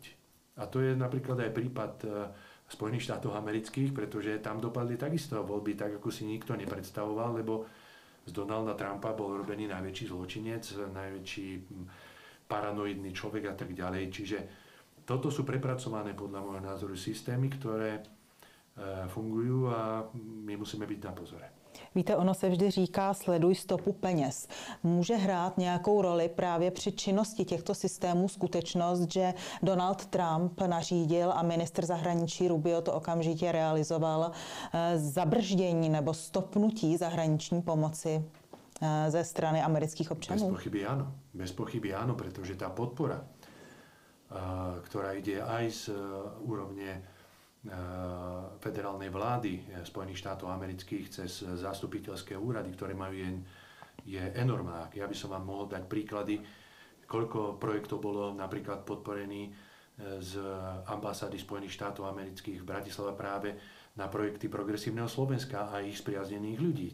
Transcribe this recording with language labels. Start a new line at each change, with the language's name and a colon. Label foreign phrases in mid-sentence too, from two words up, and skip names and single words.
Slovak: A to je napríklad aj prípad Spojených štátov amerických, pretože tam dopadli takisto voľby tak, ako si nikto nepredstavoval, lebo z Donalda Trumpa bol robený najväčší zločinec, najväčší paranoidný človek a tak ďalej. Čiže toto sú prepracované podľa môjho názoru systémy, ktoré fungujú a my musíme byť na pozore.
Czech: Víte, ono se vždy říká sleduj stopu peněz. Může hrát nějakou roli právě při činnosti těchto systémů skutečnost, že Donald Trump nařídil a ministr zahraničí Rubio to okamžitě realizoval zabrždění nebo stopnutí zahraniční pomoci ze strany amerických občanů?
Slovak: Bez pochyby áno, pretože tá podpora, ktorá ide aj z úrovne federálnej vlády Spojených štátov amerických cez zastupiteľské úrady, ktoré majú, je enormná. Ja by som vám mohol dať príklady, koľko projektov bolo napríklad podporený z ambasády Spojených štátov amerických v Bratislave práve na projekty Progresívneho Slovenska a ich spriaznených ľudí.